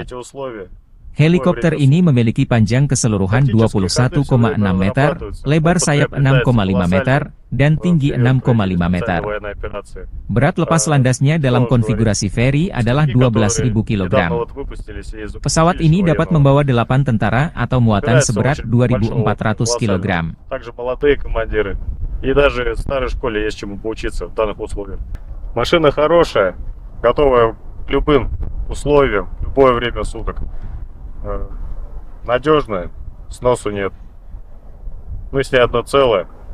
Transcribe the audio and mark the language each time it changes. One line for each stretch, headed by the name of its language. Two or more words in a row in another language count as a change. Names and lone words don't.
Indonesian: Helikopter ini memiliki panjang keseluruhan 21,6 meter, lebar sayap 6,5 meter, dan tinggi 6,5 meter. Berat lepas landasnya dalam konfigurasi Ferry adalah 12.000 kg. Pesawat ini dapat membawa 8 tentara atau muatan seberat 2.400 kg.
Russian: Машина хорошая, готовая к любым условиям, любое время суток. Надежная, сносу нет. Мы с ней одно целое.